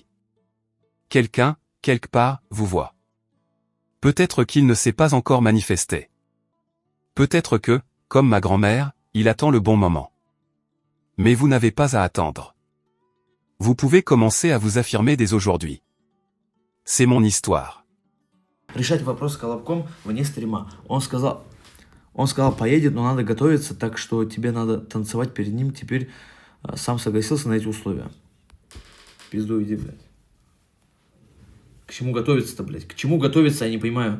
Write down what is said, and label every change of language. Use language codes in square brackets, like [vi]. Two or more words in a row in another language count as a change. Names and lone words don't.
[fr] Quelqu'un, quelque part, vous voit. Peut-être qu'il ne s'est pas encore manifesté. Peut-être que, comme ma grand-mère, il attend le bon moment. Mais vous n'avez pas à attendre. Vous pouvez commencer à vous affirmer dès aujourd'hui. C'est mon histoire. [ru] Решать вопрос с Колобком вне стрима. Он сказал, поедет, но надо готовиться, так что тебе надо танцевать перед ним. Теперь сам согласился на эти условия. Пизду иди, блядь. К чему готовиться-то, блядь? К чему готовиться, я не понимаю.